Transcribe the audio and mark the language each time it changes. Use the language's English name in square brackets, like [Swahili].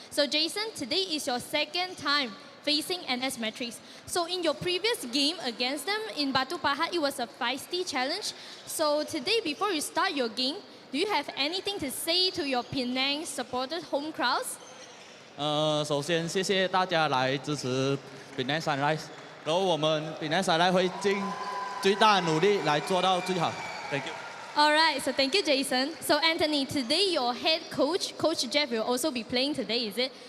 [English] So Jason, today is your second time facing NS Matrix. So in your previous game against them in Batu Pahat, it was a feisty challenge. So today, before you start your game, do you have anything to say to your Penang supported home crowds? [Chinese] 首先谢谢大家来支持 Penang Sunrise， 然后我们 Penang Sunrise 会尽最大努力来做到最好。 [English] Thank you. All right, so thank you, Jason. So Anthony, today your head coach, Coach Jeff, will also be playing today, is it?